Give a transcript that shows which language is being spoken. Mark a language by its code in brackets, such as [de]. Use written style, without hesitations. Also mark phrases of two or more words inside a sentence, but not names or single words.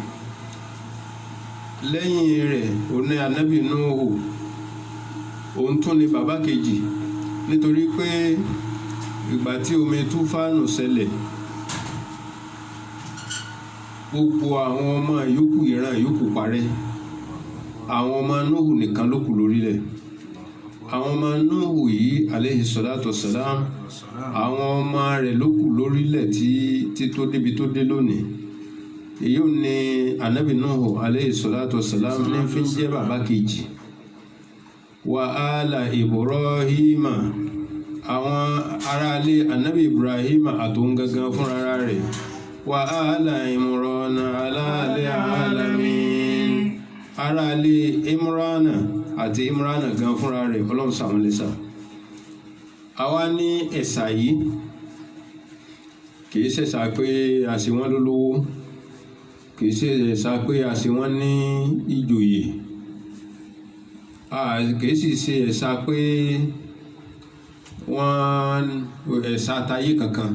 [yo] Lẹ́yìn rẹ̀ òun ní Ànábì Nuhu, òun tún ni bàbá kejì nítorí pé ìgbà tí omi túfánù ṣẹlẹ̀ gbogbo àwọn ọmọ yòókù ìran yòókù parẹ́, àwọn ọmọ Nuhu nìkan ló kù lórílẹ̀. Àwọn ọmọ Nuhu yìí [ar] عليه الصلاة والسلام, [yo] àwọn ọmọ rẹ̀ ló kù lórílẹ̀ tí tó débi tó dé lónìí. Èyí ò ní Ànábì Nuhu [ar] عليه الصلاة والسلام [yo] ní fi ń jẹ́ bàbá kejì. [ar] وعلى إبراهيم, [yo] àwọn aráalé Ànábì Ibrahima àtòun gangan fúnra rẹ̀. [ar] وعلى عمران على العالمين, [yo] aráalé Imrana àti Imrana gan fúnra rẹ̀ Ọlọ́run ṣà wọ́n lẹ́ṣà. Àwa ní ẹ̀sà yìí kìí ṣẹ̀ṣà pé a ṣe wọ́n lólówó, kìí ṣẹ̀ṣà pé a ṣe wọ́n ní ìjòyè, kìí sì ṣe ẹ̀sà pé wọ́n ẹ̀sà tayé kankan.